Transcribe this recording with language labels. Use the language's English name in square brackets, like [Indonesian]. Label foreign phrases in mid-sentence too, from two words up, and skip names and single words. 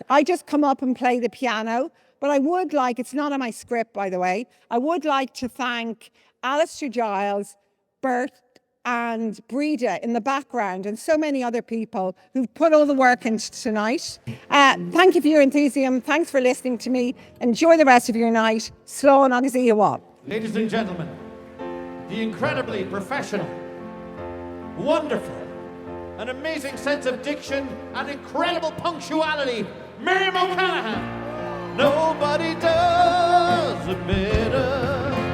[English] I just come up and play the piano, but I would like, it's not on my script, by the way, I would like to thank Alistair Giles, Bert and Breda in the background and so many other people who've put all the work into tonight. Thank you for your enthusiasm. Thanks for listening to me. Enjoy the rest of your night. [Irish] Slán agus Iarrthóir. [English] Ladies and gentlemen, the incredibly professional, wonderful, an amazing sense of diction and incredible punctuality, Miriam O'Callaghan. Nobody does it better.